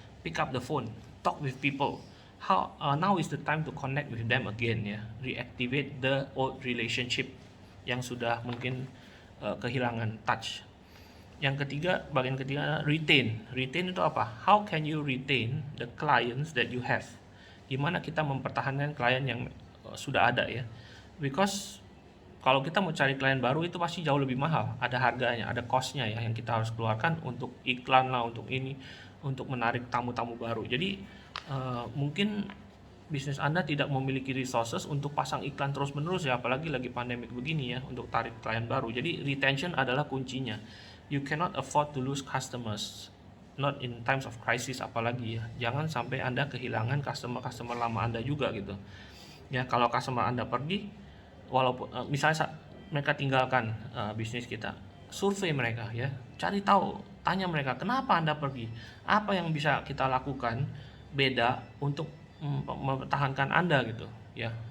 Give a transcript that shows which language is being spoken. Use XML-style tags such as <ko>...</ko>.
<en>Pick up the phone, talk with people. Now is the time to connect with them again ya. Reactivate the old relationship</en> <id>yang sudah mungkin kehilangan</id> <en>touch.</en> <id>Yang ketiga, bagian ketiga, retain. Retain itu apa?</id> <en>How can you retain the clients that you have?</en> <id>Gimana kita mempertahankan klien yang sudah ada ya? Because kalau kita mau cari klien baru itu pasti jauh lebih mahal, ada harganya, ada cost-nya ya yang kita harus keluarkan untuk iklan lah, untuk ini, untuk menarik tamu-tamu baru. Jadi mungkin bisnis Anda tidak memiliki resources untuk pasang iklan terus-menerus ya, apalagi lagi pandemik begini ya, untuk tarik klien baru. Jadi retention adalah kuncinya.</id> <en>You cannot afford to lose customers, not in times of crisis apalagi ya.</en> <id>Jangan sampai Anda kehilangan customer lama Anda juga gitu. Ya, kalau customer Anda pergi, walaupun misalnya mereka tinggalkan bisnis kita, survei mereka ya, cari tahu, tanya mereka kenapa Anda pergi, apa yang bisa kita lakukan beda untuk mempertahankan Anda gitu ya.</id>